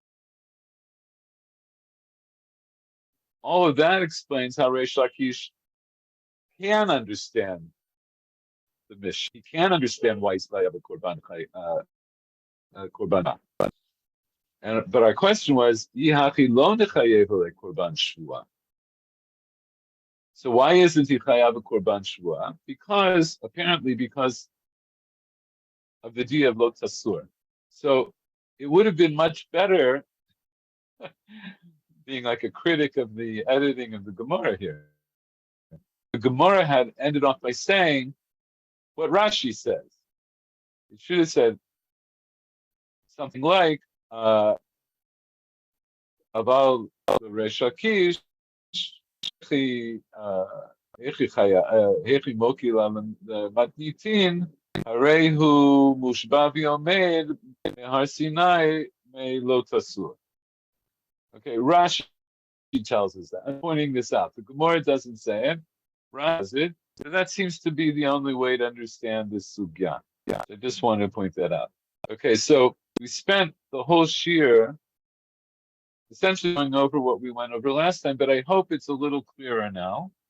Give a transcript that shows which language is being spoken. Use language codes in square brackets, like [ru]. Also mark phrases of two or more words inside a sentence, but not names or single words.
[en] All of that explains how Reish Lakish can understand the Mishnah. He can understand why he's chayav a korban. But our question was, [he] יהכי לא נחייב קרבן שבועה. [en] So why isn't he chayav a [he] קרבן שבועה? [en] Because apparently because of the idea of [he] לא תסור. [en] So it would have been much better, being like a critic of the editing of the Gemara here. The Gemara had ended off by saying what Rashi says. It should have said something like, [arc] אבל ריש לקיש, היכי מוקי מתניתין, [he] הרי הוא מושבע ועומד, מהר סיני, מלא תסור. [en] Okay, Rashi tells us that. I'm pointing this out. The Gemara doesn't say it. Rashi does it. So that seems to be the only way to understand this sugya. Yeah, I just wanted to point that out. Okay, so we spent the whole shir essentially going over what we went over last time, but I hope it's a little clearer now.